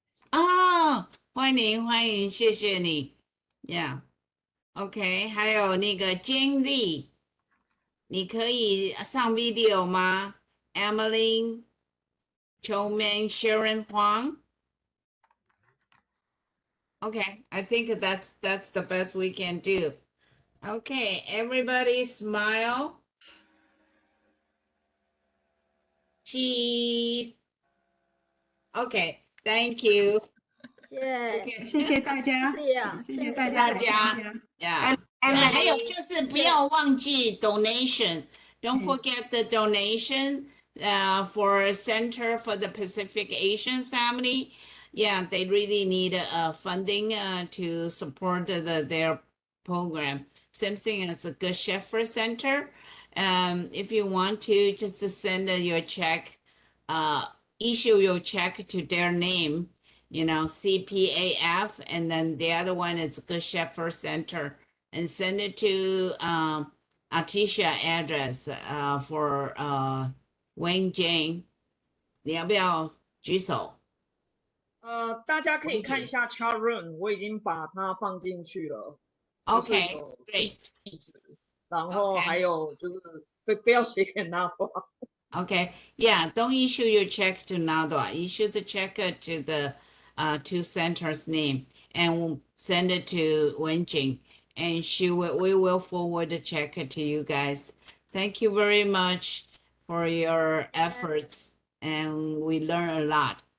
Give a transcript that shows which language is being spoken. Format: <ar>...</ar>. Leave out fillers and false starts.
<zh>啊，欢迎欢迎，谢谢你，</zh> <en>Yeah，OK，</en> <zh>还有那个金丽，你可以上 video 吗 ？Emily, Chouman, Sharon Huang.</zh> <en>Okay, I think that's the best we can do. Okay, everybody smile. Cheese. Okay, thank you.</en> <zh>谢谢大家，谢谢大家来参加。</zh> <en>Yeah.</en> <zh>还有就是不要忘记 donation.</zh> <en>Don't forget the donation for Center for the Pacific Asian Family. Yeah, they really need funding to support their program. Same thing as the Good Shepherd Center. If you want to, just send your check, issue your check to their name, CPAF, and then the other one is Good Shepherd Center, and send it to Atisha address for Wayne Jane.</en> <zh>你要不要举手？大家可以看一下 chat room， 我已经把它放进去了。</zh> <en>Okay, great.</en> <zh>地址，然后还有就是不要写给NATWA。</zh> <en>Okay, yeah, don't issue your check to NATWA. Issue the check to the two centers' name and send it to Wenjing, and we will forward the check to you guys. Thank you very much for your efforts, and we learn a lot.</en>